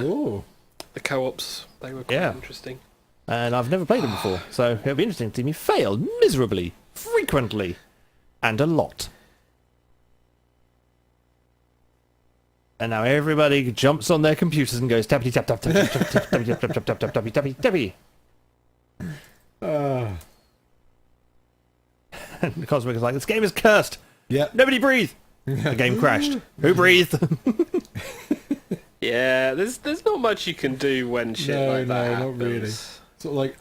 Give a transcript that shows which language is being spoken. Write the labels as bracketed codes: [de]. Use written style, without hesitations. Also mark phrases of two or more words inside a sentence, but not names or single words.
[en] Oh. The co-ops, they were quite interesting. And I've never played them before. So it'll be interesting to see me fail miserably, frequently, and a lot. And now everybody jumps on their computers and goes tappity tap tap tap tap tap tap tap tap tap tap tap tappy tappy tappy. And the Cosmic is like, this game is cursed. Yep. Nobody breathe. The game crashed. Who breathed? Yeah, there's not much you can do when shit like that happens. Not really. Sort of like,